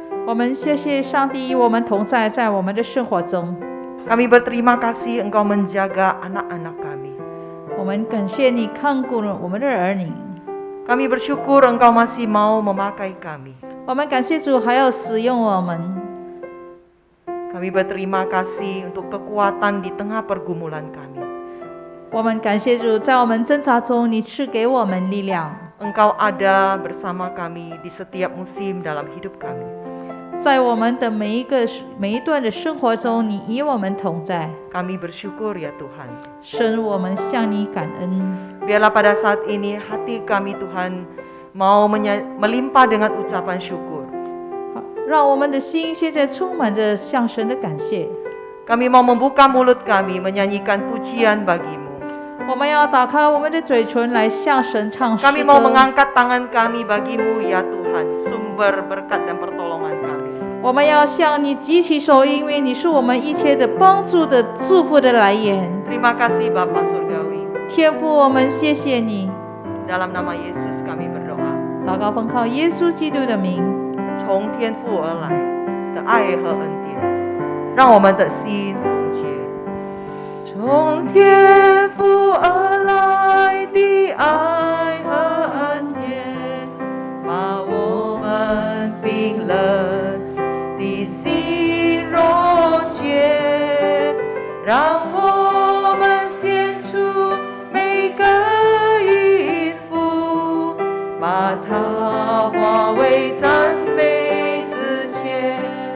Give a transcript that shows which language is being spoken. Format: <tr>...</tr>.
<zh>我们谢谢上帝与我们同在，在我们的生活中。</zh> <id>Kami berterima kasih Engkau menjaga anak-anak kami.</id> <zh>我们感谢你看顾了我们的儿女。</zh> <id>Kami bersyukur Engkau masih mau memakai kami.</id> <zh>我们感谢主还要使用我们。</zh> <id>Kami berterima kasih untuk kekuatan di tengah pergumulan kami.</id> <zh>我们感谢主，在我们挣扎中，你赐给我们力量。</zh> <id>Engkau ada bersama kami di setiap musim dalam hidup kami.</id> <zh>在我们的每一段的生活中，你与我们同在。</zh> <id>Kami bersyukur ya Tuhan.</id> <zh>神，我们向你感恩。</zh> <id>Biarlah pada saat ini hati kami Tuhan mau melimpah dengan ucapan syukur.</id> <zh>让我们的心现在充满着向神的感谢。</zh> <id>Kami mau membuka mulut kami menyanyikan pujian bagi-Mu.</id> <zh>我们要打开我们的嘴唇来向神唱诗</zh> <id>Kami mau</id> <zh>歌。</zh> <id>mengangkat tangan kami bagi-Mu ya Tuhan, sumber berkat dan pertolongan kami.</id> <zh>我们要向你举起手，因为你是我们一切的帮助的祝福的来源。</zh> <id>Terima kasih Bapa Surgawi.</id> <zh>天父，我们谢谢你。</zh> <id>Dalam nama Yesus kami berdoa.</id> <zh>祷告奉靠耶稣基督的名。从天父而来的爱和恩典，让我们的心融结。从天父而来的爱和恩典，把我们冰冷的心溶解，让我们献出每个音符，把它化为赞美之前。</zh>